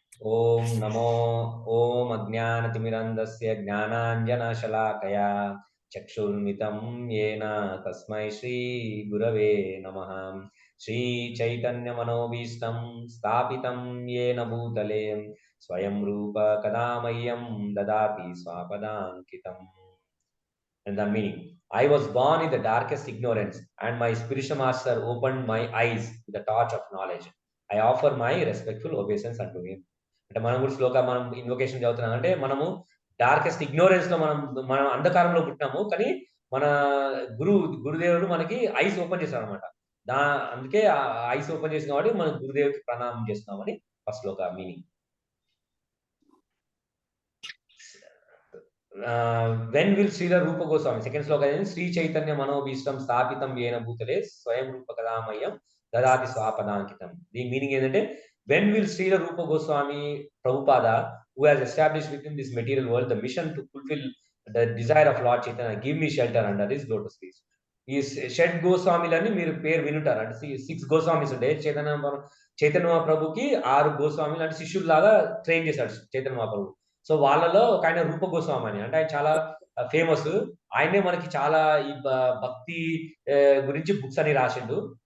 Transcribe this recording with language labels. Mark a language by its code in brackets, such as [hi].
[sa] ఓం నమో ఓం అజ్ఞానతిమిరంధస్య జ్ఞానాంజనశలాకయా చక్షుర్మితం యేన తస్మై శ్రీ గురవే నమః. శ్రీ చైతన్య మనోభీష్టం స్థాపితం येन భూతలే స్వయం రూప కదా మह्यं దదాతి స్వపదాంకితం. [en] And the meaning: I was born in the darkest ignorance, and my spiritual master opened my eyes with the torch of knowledge. I offer my respectful obeisance unto him. [te] అంటే మనం కూడా శ్లోక మనం invocation చదువుతున్నాం అంటే మనము డార్కెస్ట్ ఇగ్నోరెన్స్ లో మనం అంధకారంలో పుట్టినాము, కానీ మన గురుదేవుడు మనకి ఐస్ ఓపెన్ చేశారు అనమాట. అందుకే ఐస్ ఓపెన్ చేసిన కాబట్టి మన గురుదేవుడికి ప్రణామం చేస్తున్నామని first Shloka meaning. [en] when will Srila Rupa Goswami, second sloka is [sa] Sri Chaitanya Manobhishtam Sthapitam Yena Bhutale Swayam Rupa Kadamayam Dadati Swapadankitam. [en] The meaning is that when will Srila Rupa Goswami Prabhupada, who has established within this material world the mission to fulfill the desire of Lord Chaitanya, give me shelter under his lotus feet. [te] ఈ షడ్ గోస్వామిలని మీరు పేరు వినుంటారు. అంటే 6 గోస్వామిస్ ఉండే చైతన్య మహాప్రభుకి 6 గోస్వామిలు అంటే శిష్యుల్లాగా train చేశాడు Chaitanya Mahaprabhu. So వాళ్ళలో ఒక ఆయన రూప గోస్వామి అని, అంటే ఆయన చాలా ఫేమస్. ఆయనే మనకి చాలా ఈ భక్తి గురించి బుక్స్ అని రాసిండు.